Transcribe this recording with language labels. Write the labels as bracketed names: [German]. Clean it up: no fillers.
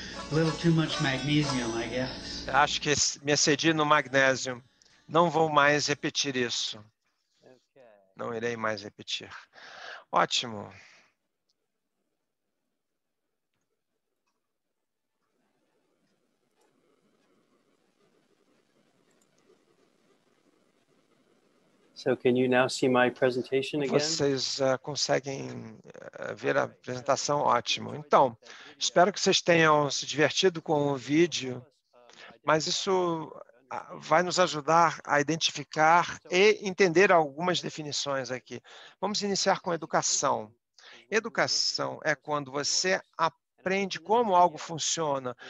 [English] A little too much magnesium, I guess. [Portuguese] Acho que me excedi no magnésio. Não vou mais repetir isso. Não irei mais repetir. Ótimo. [English] So can you now see my presentation again? [Portuguese] Vocês conseguem ver a apresentação? Ótimo. Então, espero que vocês tenham se divertido com o vídeo, mas isso vai nos ajudar a identificar e entender algumas definições aqui. Vamos iniciar com educação. Educação é quando você aprende como algo funciona.